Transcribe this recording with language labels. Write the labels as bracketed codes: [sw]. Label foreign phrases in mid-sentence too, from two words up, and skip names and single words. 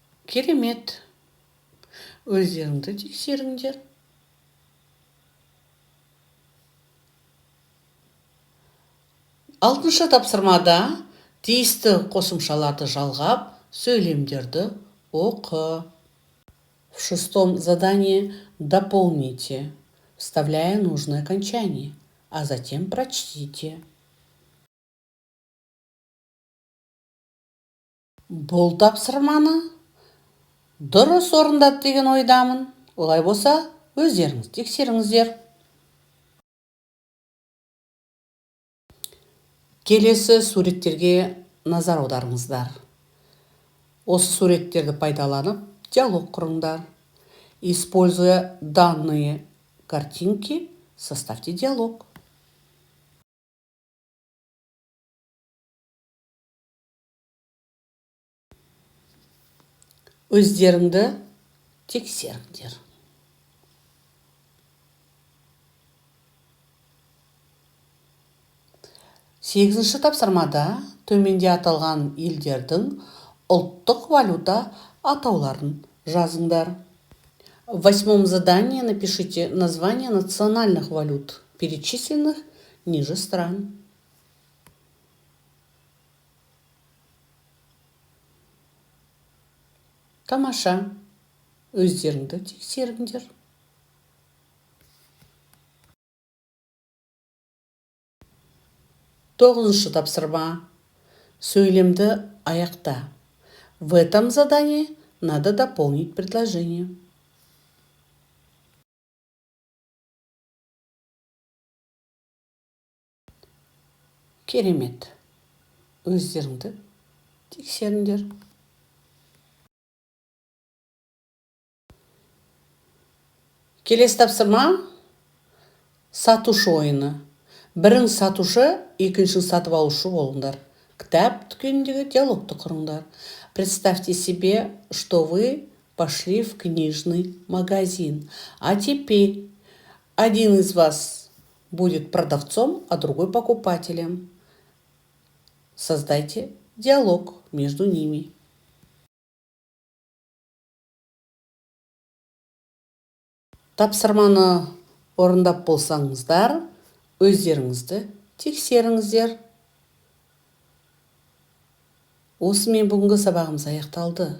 [kk] Керемет. Өздеріңді тексеріңдер. 6-шы тапсырмада тиісті қосымшаларды жалғап, сөйлемдерді оқы. [ru] В 6-м задании дополните, вставляя нужное окончание, а затем прочтите. [kk] Бұл тапсырманы дұрыс орындады деген ойдамын. Олай болса, өздеріңіз тексеріңіздер. Келесі суреттерге назар аударыңыздар. Осы суреттерді пайдаланып, диалог құрыңдар. [ru] Используя данные картинки, составьте диалог. [kk] Өздеріңді тексеріңдер. Сегізінші тапсырмада төменде аталған елдердің ұлттық валюта атауларын жазыңдар. [ru] В 8-м задании напишите названия национальных валют, перечисленных ниже стран. [kk] Тамаша. Өздеріңді тексеріңдер. 9-шы тапсырма. Сөйлемді аяқта. [ru] В этом задании надо дополнить предложение. [kk] Керемет. Өздеріңді тексеріңдер. Келесі тапсырма сатушы ойыны. Бірін сатушы, екіншін сатып алушы болыңдар. Кітап дүкеніндегі диалогты құрыңдар. [ru] Представьте себе, что вы пошли в книжный магазин, а теперь один из вас будет продавцом, а другой покупателем. Создайте диалог между ними. [kk] Тапсырманы орындап болсаңыздар, өздеріңізді тексеріңіздер. Осымен бүгінгі сабағымыз аяқталды.